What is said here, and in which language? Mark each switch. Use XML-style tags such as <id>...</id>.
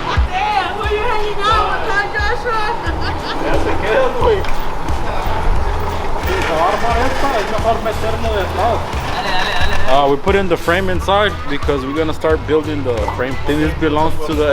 <en>Damn, where you hanging out with John Joshua?</en> <es>Ya se queda, güey. Si se va a armar esta, es mejor meternos de atrás.</es> <en>We put in the frame inside because we're gonna start building the frame. I think this belongs to the.</en>